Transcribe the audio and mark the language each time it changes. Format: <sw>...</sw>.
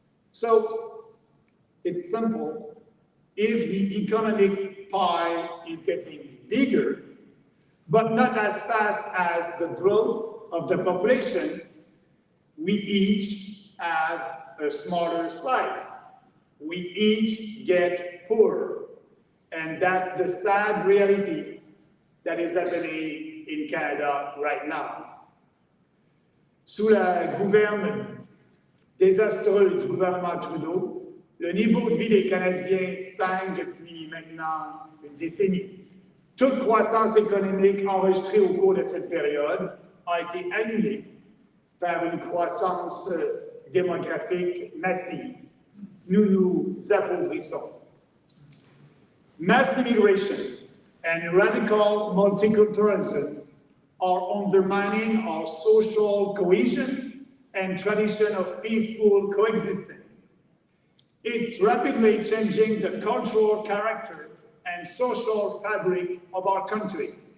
<en>So it's simple. If the economic pie is getting bigger, but not as fast as the growth of the population, we each have a smaller slice. We each get poorer. And that's the sad reality that is happening in Canada right now.</en> <fr>Sous la gouverne désastreuse du gouvernement Trudeau, le niveau de vie des Canadiens stagne depuis maintenant une décennie. Toute croissance économique enregistrée au cours de cette période a été annulée par une croissance démographique massive. Nous nous appauvrissons.</fr> <en>Mass immigration and radical multiculturalism are undermining our social cohesion and tradition of peaceful coexistence. It's rapidly changing the cultural character and social fabric of our country.</en>